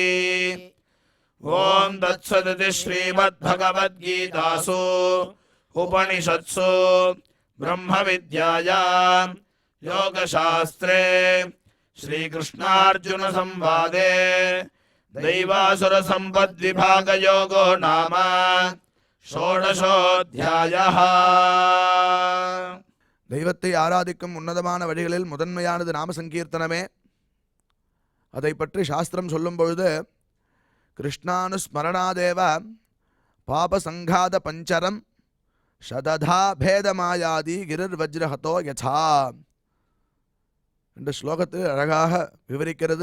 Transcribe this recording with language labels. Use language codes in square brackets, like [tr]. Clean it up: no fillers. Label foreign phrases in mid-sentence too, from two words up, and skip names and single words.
[sa] ॐ तत्सदिति श्रीमद्भगवद्गीतासु उपनिषत्सु ब्रह्मविद्यायां योगशास्त्रे श्रीकृष्णार्जुनसंवादे दैवासुरसम्पद्विभागयोगो नाम षोडशोऽध्यायः. [ta] தெய்வத்தை ஆராதிக்கும் உன்னதமான வழிகளில் முதன்மையானது நாம சங்கீர்த்தனமே. அதை பற்றி சாஸ்திரம் சொல்லும் பொழுது [sa] कृष्णानुस्मरणादेव पापसङ्घात पञ्जरम् शतधा भेदमायाति गिरिर् वज्रहतो यथा [ta] என்ற ஸ்லோகத்தில் அழகாக விவரிக்கிறது.